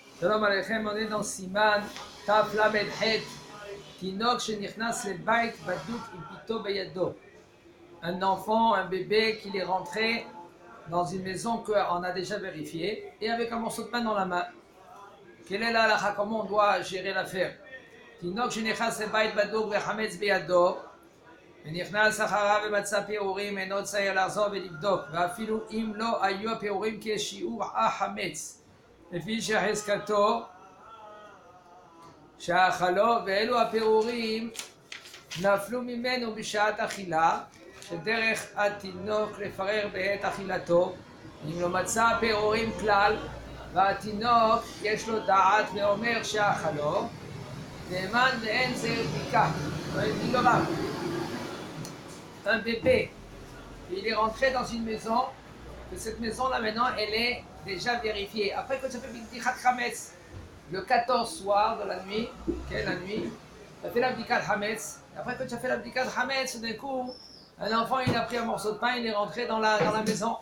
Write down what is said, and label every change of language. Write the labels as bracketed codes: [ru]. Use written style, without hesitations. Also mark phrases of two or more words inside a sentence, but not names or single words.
[he] שלום עליכם, [fr] on est dans [he] סימן, תל"ח, תינוק שנכנס לבית בדוק ופתו בידו. [fr] Un enfant, un bébé qui est rentré dans une maison qu'on a déjà vérifiée et avec un morceau de pain dans la main. Quelle est la halakha? Comment on doit gérer l'affaire? [he] תינוק שנכנס לבית בדוק וחמץ בידו. ונכנס אחריו ומצא פירורים אינו צריך לחזור ולבדוק ואפילו אם לא היו הפירורים כשיעור החמץ לפי שחזקתו שאכלו ואלו הפירורים נפלו ממנו בשעת אכילה שדרך התינוק לפרר בעת אכילתו אם לא מצא פירורים כלל והתינוק יש לו דעת ואומר שאכלו נאמן ואין זה בדיקה. [fr] dit le rab, un bébé, il est rentré dans une maison, que cette maison-là maintenant, elle est déjà vérifiée. Après que tu as fait [he] בדיקת חמץ, [fr] le 14 soir de la nuit, quelle la nuit, tu as fait la [he] בדיקת חמץ, [fr] après que tu as fait la [he] בדיקת חמץ, [fr] d'un coup, un enfant, il a pris un morceau de pain, il est rentré dans la maison.